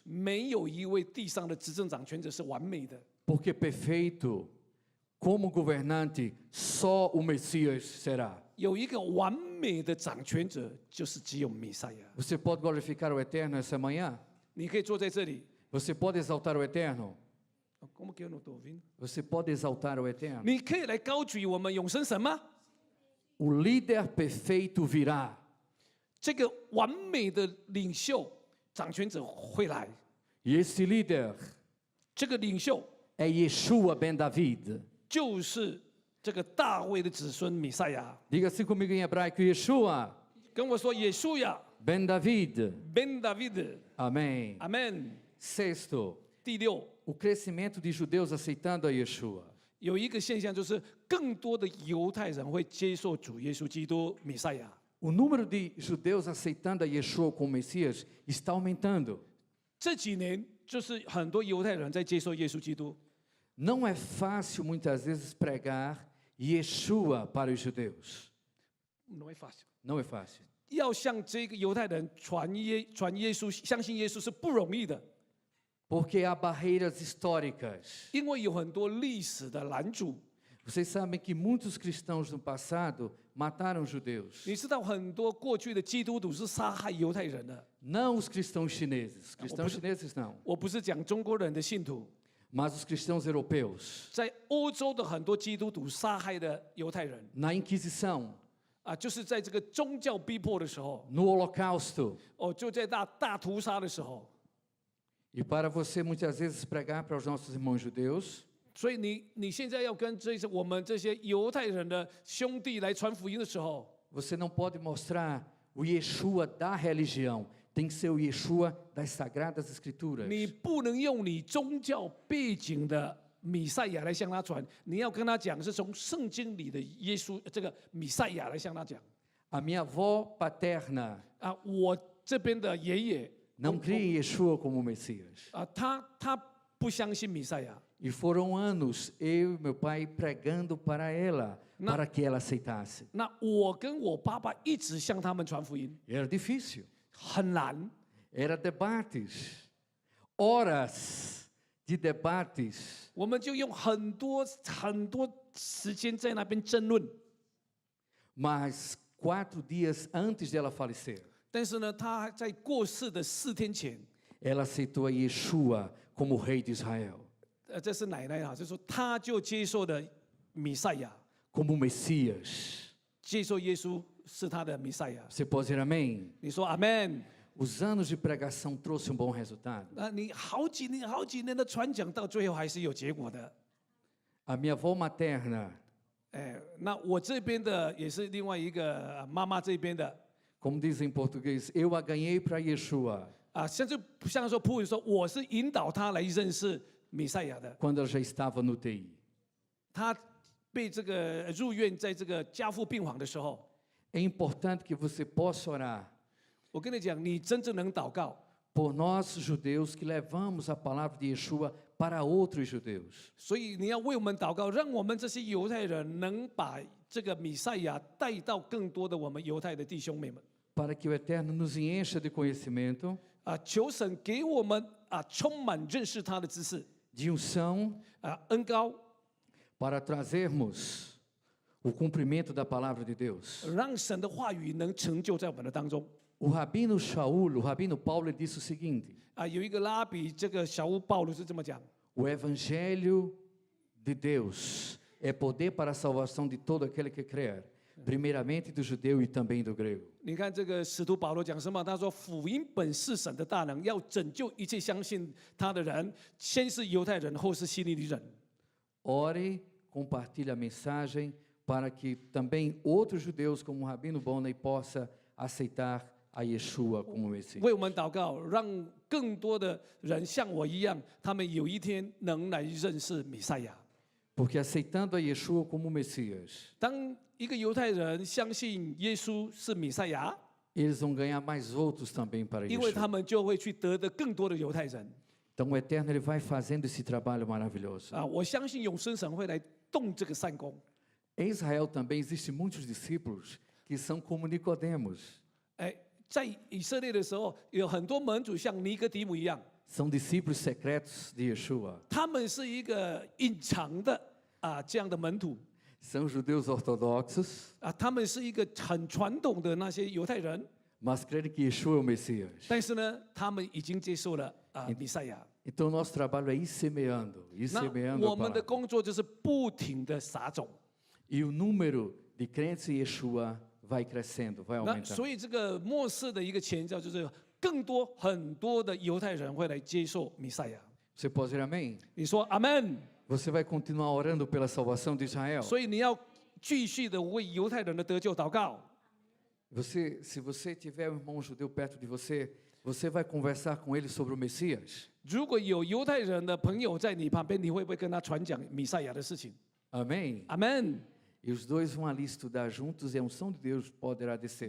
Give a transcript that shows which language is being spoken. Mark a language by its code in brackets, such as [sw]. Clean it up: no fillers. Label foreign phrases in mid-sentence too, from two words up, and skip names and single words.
[zh] 没有一位地上的执政掌权者是完美的。 [pt] Porque perfeito, como governante, só o Messias será. [zh] 有一个完美的掌权者，就是只有弥赛亚。 [pt] Você pode glorificar o Eterno essa manhã? [zh] 你可以坐在这里。 [pt] Você pode exaltar o Eterno? Como que eu não estou ouvindo? Você pode exaltar o Eterno? [zh] 你可以来高举我们永生神吗？ [pt] O líder perfeito virá. [zh] 这个完美的领袖掌权者会来， [pt] E esse líder [zh] 这个领袖 [pt] é Yeshua ben David. [zh] 就是这个大卫的子孙弥赛亚。 [pt] Diga assim comigo em hebraico: Yeshua [zh] 跟我说，耶稣呀 [pt] ben David. [zh] ，Ben David， [pt] Amém. [zh] 阿门。 [pt] Sexto, [zh] 第六， [pt] o crescimento de judeus aceitando a Yeshua. [zh] 有一个现象就是，更多的犹太人会接受主耶稣基督弥赛亚。 [pt] O número de judeus aceitando a Yeshua como Messias está aumentando. [zh] 这几年就是很多犹太人在接受耶稣基督。 [pt] Não é fácil muitas vezes pregar Yeshua para os judeus. Não é fácil， Não é fácil. [zh] 要向这个犹太人传耶稣，相信耶稣是不容易的， [pt] Porque há barreiras históricas. [zh] 因为有很多历史的拦阻。 [pt] Vocês sabem que muitos cristãos no passado mataram judeus. [zh] 你知道很多过去的基督徒是杀害犹太人的。 [pt] Não os cristãos chineses. Cristãos Não, chineses não. [zh] 我不是讲中国人的信徒， [pt] Mas os cristãos europeus. [zh] 在欧洲的很多基督徒杀害的犹太人 [pt] Na Inquisição. [zh] 啊，就是在这个宗教逼迫的时候， [pt] No Holocausto. [zh] 哦，就在大屠杀的时候。 [pt] E para você muitas vezes pregar para os nossos irmãos judeus, [zh] 所以你现在要跟我们这些犹太人的兄弟来传福音的时候， [pt] você não pode mostrar o Yeshua da religião. Tem que ser o Yeshua das Sagradas Escrituras. [zh] 你不能用你宗教背景的弥赛亚来向他传，你要跟他讲是从圣经里的耶稣这个弥赛亚来向他讲。 [pt] A minha avó paterna [zh] 啊，我这边的爷爷 [pt] não cria em Yeshua como Messias. [zh] 啊，他不相信弥赛亚。 [pt] E foram anos eu e meu pai pregando para ela, para que ela aceitasse. [zh] 那我跟我爸爸一直向他们传福音， [pt] Era difícil. [zh] 很难。 [pt] Era debates. Horas de debates. [zh] 我们就用很多时间在那边争论。 [pt] Mas 4 dias antes de ela falecer, [zh] 但是呢，他在过世的4天前， [pt] ela aceitou a Yeshua como rei de Israel, [zh] 这是奶奶啊，就说他就接受了弥赛亚， [pt] como Messias. [zh] 接受耶稣是他的弥赛亚。 [pt] Você pode dizer amém? [zh] 你说阿门。 [pt] Os anos de pregação trouxe bom resultado. [zh] 那你好几年的传讲，到最后还是有结果的。 [pt] A minha avó materna, [zh] 哎，那我这边的也是另外一个妈妈这边的 [pt] como diz em português, eu a ganhei para Yeshua [zh] 啊，像说普语说，我是引导他来认识弥赛亚的。 [pt] quando ela já estava no UTI. [zh] 他被这个入院，在这个加护病房的时候， [pt] É importante que você possa orar [zh] 我跟你讲，你真正能祷告， [pt] por nós judeus que levamos a palavra de Yeshua para outros judeus. [zh] 所以你要为我们祷告，让我们这些犹太人能把这个弥赛亚带到更多的我们犹太的弟兄妹们。 [pt] Para que o Eterno nos encha de conhecimento, [zh] 求神给我们充满认识他的知识， [pt] de unção, [zh] 恩高， [pt] para trazermos o cumprimento da palavra de Deus. [zh] 让神的话语能成就在我们的当中。 [pt] O rabino Shaul, o rabino Paulo, ele disse o seguinte: [zh] 有一个拉比，这个小屋保罗是这么讲： [pt] o evangelho de Deus é poder para a salvação de todo aquele que crer, primeiramente do judeu e também do grego. [zh] 你看这个使徒保罗讲什么？他说：“福音本是神的大能，要拯救一切相信他的人，先是犹太人，后是希利尼人。” [pt] Ore, compartilhe a mensagem para que também outros judeus, como o rabino Bonney, possa aceitar a Yeshua como Messias. [zh] 为我们祷告，让更多的人像我一样，他们有一天能来认识弥赛亚。 [pt] Porque aceitando a Yeshua como Messias, [zh] 当一个犹太人相信耶稣是弥赛亚， [pt] eles vão ganhar mais outros também para [zh] 因为 [pt] Yeshua. [zh] 他们就会去得的更多的犹太人。 [pt] Então o Eterno ele vai fazendo esse trabalho maravilhoso. [zh] 我相信永生神会来动这个善功。 [pt] Em Israel também existem muitos discípulos que são como Nicodemos. [zh] 在以色列的时候，有很多门主像尼哥底母一样， [pt] São discípulos secretos de Yeshua. [zh] 他们是一个隐藏的这样的门徒 [pt] São judeus ortodoxos, [zh] 他们是一个很传统的那些犹太人， [pt] mas creem que Yeshua é o Messias. [zh] 但是呢，他们已经接受了弥赛亚。 [pt] Então nosso trabalho é ir semeando, [zh] 那 [pt] a [zh] 我们的 [pt] palavra. [zh] 工作就是不停的撒种。 [pt] E o número de crentes em Yeshua vai crescendo, vai [zh] 那 [pt] aumentando. [zh] 所以这个末世的一个前兆就是更多很多的犹太人会来接受弥赛亚。 [pt] Você pode dizer amém? [zh] 你说阿门。 [pt] Você vai continuar orando pela salvação de Israel. [zh] 所以你要继续的为犹太人的得救祷告。 [pt] Se você tiver um irmão judeu perto de você, você vai conversar com ele sobre o Messias? [zh] 如果有犹太人的朋友在你旁边，你会不会跟他传讲弥赛亚的事情？ [pt] Amém? [zh] 阿门。 [pt] E os dois vão ali estudar juntos e a unção de Deus poderá descer.